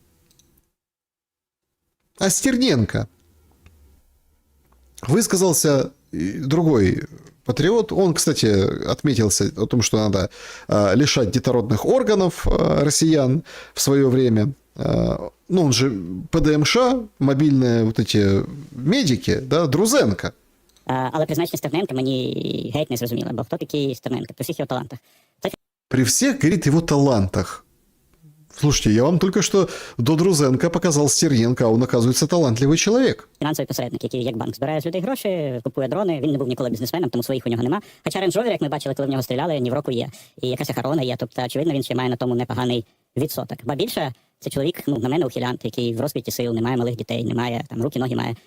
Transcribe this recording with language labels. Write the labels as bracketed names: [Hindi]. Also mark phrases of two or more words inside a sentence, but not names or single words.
[Russian] А Стерненко высказался другой патриот. Он, кстати, отметился о том, что надо лишать детородных органов россиян в свое время. Ну, он же ПДМШ, мобільні вот эти медики, да, Друзенко. [Ukrainian] Але призначення Стерненка мені геть не зрозуміло, бо хто такий Стерненко? При всіх його талантах. [Russian] При всех, говорит, его талантах. Слушайте, я вам только что до Друзенко показал Стерненко, а он, оказывается, талантливый человек. [Ukrainian] Фінансовий посередник, який як банк збирає з людей гроші, купує дрони. Він не був ніколи бізнесменом, тому своїх у нього нема. Хоча Range Rover, як ми бачили, коли в нього стріляли, ні в року є. І якась охорона є, тобто, очевидно, він ще має на тому непоганий відсоток. Ба більше, це чоловік, ну, на мене ухилянт, який в розквіті сил, не має малих дітей, не має, там, руки, ноги має.